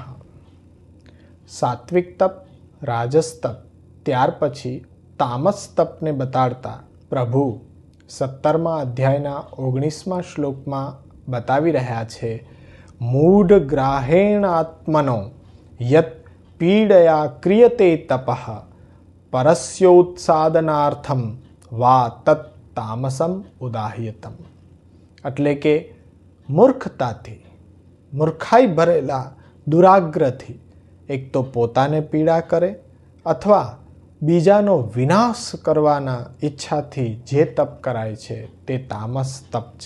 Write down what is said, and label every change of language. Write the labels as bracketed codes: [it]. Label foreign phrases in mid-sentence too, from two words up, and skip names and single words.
[gu] સાત્વિક તપ, રાજસ તપ, ત્યાર પછી તામસ તપને બતાડતા પ્રભુ 17મા અધ્યાયના 19મા શ્લોકમાં બતાવી રહ્યા છે। [sa] मूढ़ ग्राहेण आत्मनो यत् पीडया क्रियते तपः परस्योत्सादनार्थम वा तत् तामसम उदाह्यतम। [gu] એટલે કે મૂર્ખતાથી, મૂર્ખાઈ ભરેલા દુરાગ્રહથી એક તો પોતાને પીડા કરે અથવા બીજાનો વિનાશ કરવાના ઈચ્છાથી જે તપ કરાય છે તે તામસ તપ છે।